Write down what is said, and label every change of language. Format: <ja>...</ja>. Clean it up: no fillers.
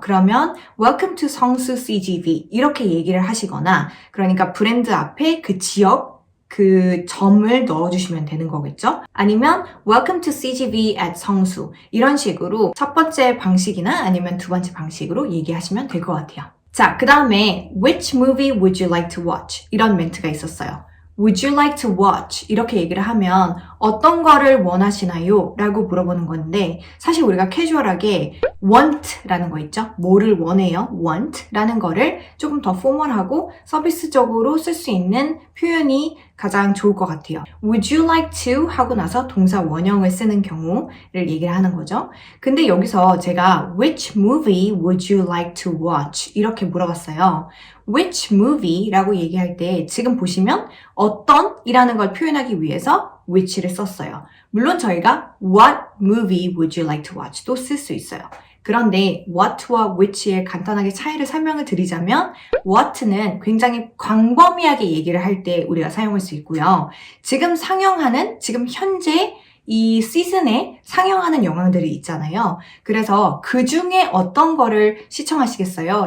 <ko>그러면</ko> <en>Welcome to</en> <ko>성수 CGV 이렇게 얘기를 하시거나 그러니까 브랜드 앞에 그 지역 그 점을 넣어주시면 되는 거겠죠? 아니면</ko> <en>Welcome to CGV at</en> <ko>성수 이런 식으로 첫 번째 방식이나 아니면 2번째 방식으로 얘기하시면 될 것 같아요.</ko> <en>자,</en> <ko>그 다음에</ko> <en>Which movie would you like to watch?</en> <ko>이런 멘트가 있었어요.</ko> <en>Would you like to watch?</en> <ko>이렇게 얘기를 하면 어떤 거를 원하시나요? 라고 물어보는 건데 사실 우리가 캐주얼하게 want라는 거 있죠? 뭐를 원해요? want라는 거를 조금 더 포멀하고 서비스적으로 쓸 수 있는 표현이 가장 좋을 것 같아요.</ko> <en>Would you like to?</en> <ko>하고 나서 동사 원형을 쓰는 경우를 얘기를 하는 거죠. 근데 여기서 제가</ko> <en>Which movie would you like to watch?</en> <ko>이렇게 물어봤어요.</ko> <en>Which movie?</en> <ko>라고 얘기할 때 지금 보시면 어떤 이라는 걸 표현하기 위해서 which를 썼어요. 물론 저희가</ko> <en>What movie would you like to watch?</en> <ko>도 쓸 수 있어요. 그런데 what와 which의 간단하게 차이를 설명을 드리자면 what는 굉장히 광범위하게 얘기를 할 때 우리가 사용할 수 있고요. 지금 상영하는, 지금 현재 이 시즌에 상영하는 영화들이 있잖아요. 그래서 그 중에 어떤 거를 시청하시겠어요?</ko>